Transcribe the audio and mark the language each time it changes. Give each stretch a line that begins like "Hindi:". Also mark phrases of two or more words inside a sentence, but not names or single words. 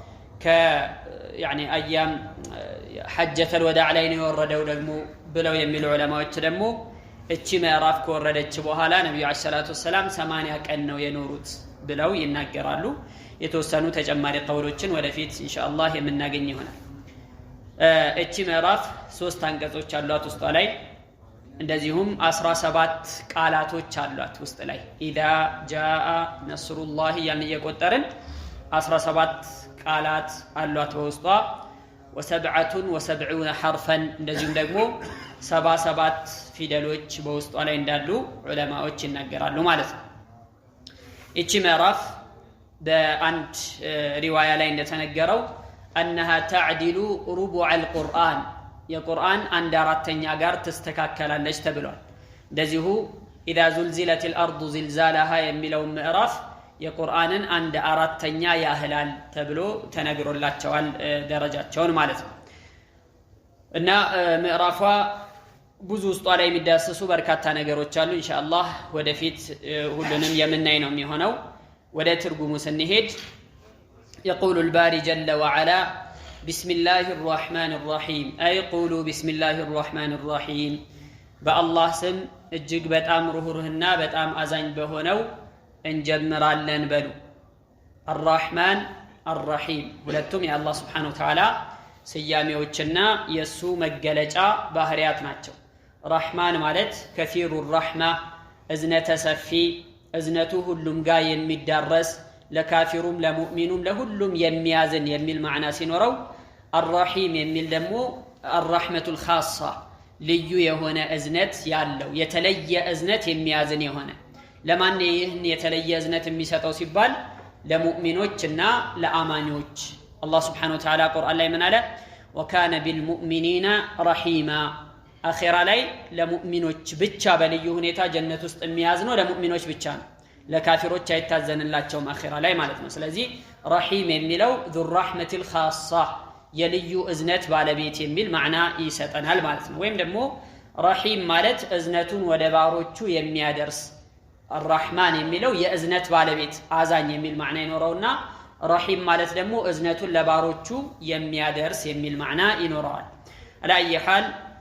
Amharic: ከያኒ
Arabic: أيام حجة الوداع
Amharic: ላይ ነው የወረደው ደግሞ ብለው የሚሉ ዑለማዎች ደግሞ እቺ ምዕራፍ ከወረደች በኋላ ነብዩ
Arabic: عليه الصلاة والسلام
Amharic: 80 ቀን ነው የኖሩት ብለው ይናገራሉ። የተወሰኑ ተጨማሪ ቀውሎችን ወደፊት ኢንሻአላህ የምናገኝ ይሆናል። እቺ ምዕራፍ 3 አንቀጾች አሏት ውስጧ ላይ፣ እንደዚሁም 17 ቃላቶች አሏት ውስጥ ላይ
Arabic: إذا جاء نصر الله
Amharic: ያን እየቆጠርን 17 ቃላት አሏት በውስጧ።
Arabic: وسبعون حرفا
Amharic: እንደዚሁም ደግሞ 77 ፊደሎች በውስጧ ላይ እንዳሉ ዑለማዎች ይናገራሉ ማለት ነው። እቺ ምዕራፍ በአንድ ሪዋያ ላይ እንደተነገረው
Arabic: انها تعدل ربع القرآن
Amharic: የቁርአን 1/4 ጋር ተስተካከላለች ተብሏል። እንደዚሁ
Arabic: اذا زلزلت الارض زلزالها
Amharic: የሚለው ምዕራፍ የቁርአንን 1/4 ያህላል ተብሎ ተነግሮላቸዋል ደረጃቸውን ማለት ነው። እና ምዕራፏ ብዙ ውስጧ ላይ የሚዳሰሱ በርካታ ነገሮች አሉ። ኢንሻአላህ ወደፊት ሁሉንም የምናይ ነው የሚሆነው። ወደ ትርጉሙ ስንሄድ
Arabic: يقول الباري جل وعلا بسم الله الرحمن الرحيم أي قولوا بسم الله الرحمن الرحيم بالله سم
Amharic: እጅግ በጣም ሩህሩህና በጣም አዛኝ በሆነው እንጀምራለን በሉ።
Arabic: الرحمن
Amharic: الرحيم ሁለቱም የአላህ
Arabic: سبحانه وتعالى
Amharic: ስያሜዎችና የሱ መገለጫ ባህሪያት ናቸው። ረህማን ማለት ከፊሩ الرحمة እዝነተ ሰፊ፣ እዝነቱ ሁሉም ጋር የሚዳረስ ለካፊሩም ለሙእሚኑም ለሁሉም የሚያዝን የሚል ማዕና ሲኖረው፣ الرحيم የሚል ደግሞ
Arabic: الرحمة الخاصة
Amharic: ልዩ የሆነ እዝነት ያለው የተለየ እዝነት የሚያዝን የሆነ ለማን ይህን የተለየ እዝነት የሚሰጠው ሲባል ለሙእሚኖችና ለአማኞች። አላህ
Arabic: سبحانه وتعالى
Amharic: ቁርአን ላይ ምን አለ?
Arabic: وكان بالمؤمنين رحيما
Amharic: አኺራ ላይ ለሙእሚኖች ብቻ በልዩ ሁኔታ ጀነት ውስጥ የሚያዝነው ለሙእሚኖች ብቻ ነው። ለካፊሮች አይታዘንላቸውም አኺራ ላይ ማለት ነው። ስለዚህ ረሂም የሚለው
Arabic: ذو الرحمة الخاصة
Amharic: የልዩ እዝነት ባለቤት የሚል ማዕና ይሰጠናል ማለት ነው። ወይም ደግሞ ረሂም ማለት እዝነቱን ወደ ባሮቹ የሚያደርስ፣ الرحمن የሚለው የእዝነት ባለቤት አዛኝ የሚል ማዕና ይኖረውና ረሂም ማለት ደግሞ እዝነቱን ለባሮቹ የሚያደርስ የሚል ማዕና ይኖረዋል። አላየ ሐል